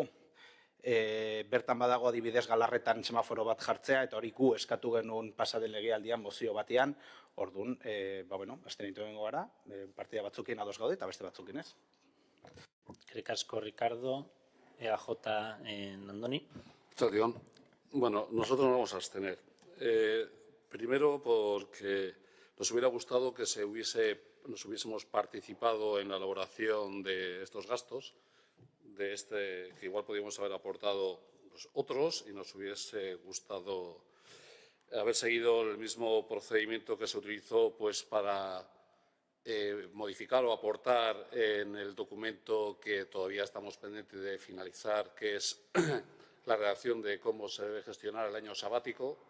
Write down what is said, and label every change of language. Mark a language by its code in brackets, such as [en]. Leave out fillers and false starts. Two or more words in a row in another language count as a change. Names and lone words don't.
[eu] Bertan badago adibidez Galarretan semaforo bat jartzea eta hori gu eskatu genuen pasaden legealdian mozio batean, orduan, abstenitu egingo gara, partida batzukin ados gaude eta beste batzukin ez. Eskerrik asko, Ricardo. EAJ Andoni. [es] Bueno, nosotros nos vamos a abstener. Primero porque nos hubiera gustado que nos hubiésemos participado en la elaboración de estos gastos, que igual podríamos haber aportado otros y nos hubiese gustado haber seguido el mismo procedimiento que se utilizó para modificar o aportar en el documento que todavía estamos pendientes de finalizar, que es la redacción de cómo se debe gestionar el año sabático.